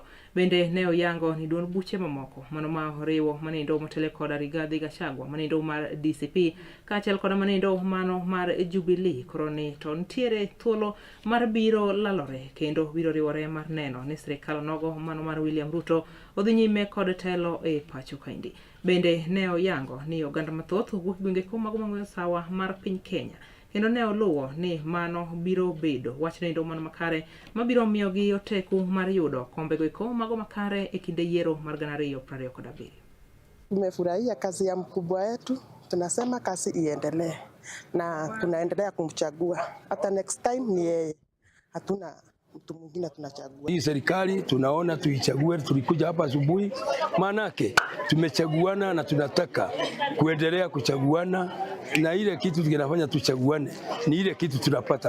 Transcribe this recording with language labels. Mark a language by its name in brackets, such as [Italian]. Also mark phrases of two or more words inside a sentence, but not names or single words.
[Luo (Kenya and Tanzania)] Bende ne oyango ni duon buche mamoko mano ma oriwo manendo motele koda Rigathi Gachagua, manendo mar DCP kaachiel koda manendo mano mar Jubilee koroni to nitiere thuolo mar biro lalore kendo biro riwore mar neno ni sirikal nogo mano mar William Ruto odhi nyime kod telo e pacho kaendi. Bende ne oyango ni oganda mathoth wuok gwenge ko mago sawa mar piny Kenya kendo ne oluwo ni mano biro bedo wach nendo mano makare mabiro miyo gi oteku mar yudo kombe go mago makare e kinde yiero mar 2027. [Swahili] Tumefurahia kazi ya mkubwa wetu, tunasema kazi iendelee na tunaendelea kumchagua hata [English] next time [Swahili] ni yeye, hatuna mtu mwingine tunachagua. Hii serikali tunaona tuichague, tulikuja hapa asubuhi manake tumechaguana na tunataka kuendelea kuchaguana, na ile kitu tunafanya tuchaguane ni ile kitu tunapata.